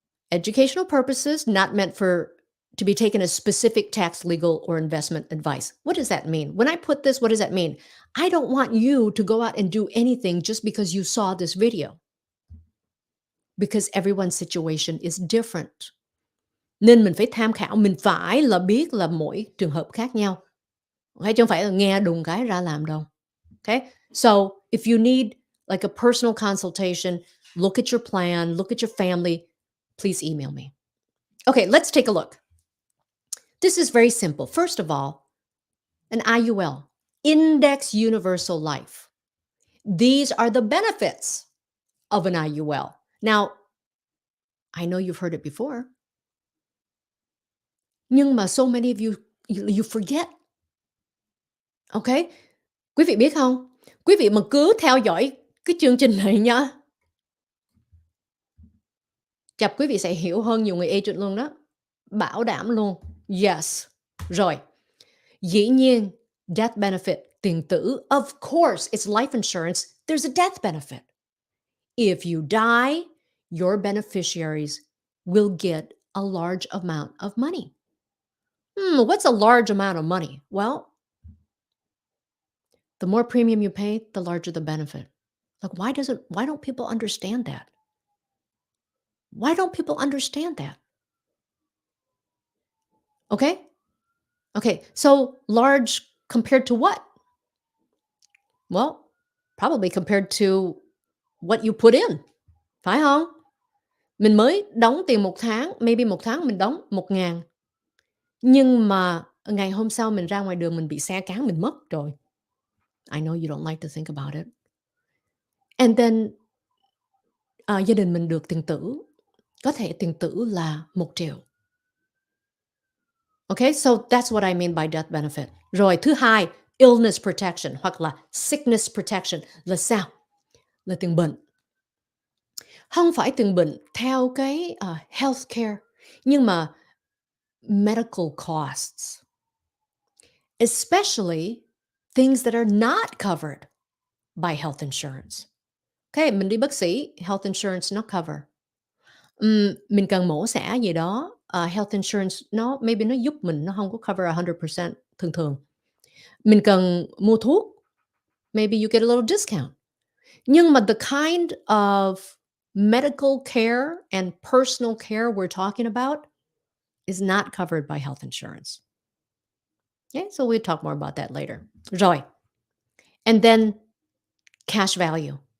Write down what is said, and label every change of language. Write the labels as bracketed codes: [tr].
[en] Educational purposes, not meant for to be taken as specific tax, legal, or investment advice. What does that mean? When I put this, what does that mean? I don't want you to go out and do anything just because you saw this video, because everyone's situation is different. [vi] Nên mình phải tham khảo, mình phải là biết là mỗi trường hợp khác nhau. Okay, chứ không phải là nghe đùng cái ra làm đâu. [en] Okay? So if you need like a personal consultation, look at your plan, look at your family, please email me. Okay, let's take a look. This is very simple. First of all, an IUL, Index Universal Life. These are the benefits of an IUL. Now, I know you've heard it before, [vi] nhưng mà [en] so many of you forget. [vi] Okay? Quý vị biết không? Quý vị mà cứ theo dõi cái chương trình này nha, chập quý vị sẽ hiểu hơn nhiều người agent luôn đó. Bảo đảm luôn. Yes. Rồi. Dĩ nhiên, death benefit, tiền tử. [en] Of course, it's life insurance. There's a death benefit. If you die, your beneficiaries will get a large amount of money. What's a large amount of money? Well, the more premium you pay, the larger the benefit. Like, why don't people understand that? Why don't people understand that? Okay? Okay, so large compared to what? Well, probably compared to what you put in, [vi] phải không? Mình mới đóng tiền một tháng, maybe một tháng mình đóng 1.000, nhưng mà ngày hôm sau mình ra ngoài đường mình bị xe cán mình mất rồi. [en] I know you don't like to think about it. And then, [vi] gia đình mình được tiền tử, có thể tiền tử là 1 triệu. [en] Okay, so that's what I mean by death benefit. [vi] Rồi thứ hai, illness protection hoặc là sickness protection là sao? Là tiền bệnh. Không phải tiền bệnh theo cái healthcare, nhưng mà [en] medical costs, especially things that are not covered by health insurance. [vi] Okay, mình đi bác sĩ, health insurance nó cover. Mình cần mổ xẻ gì đó, health insurance maybe nó giúp mình, nó không có cover 100% thường thường. Mình cần mua thuốc, [en] maybe you get a little discount. [vi] Nhưng mà [en] the kind of medical care and personal care we're talking about is not covered by health insurance. Okay, so we'll talk more about that later. Rồi. And then cash value.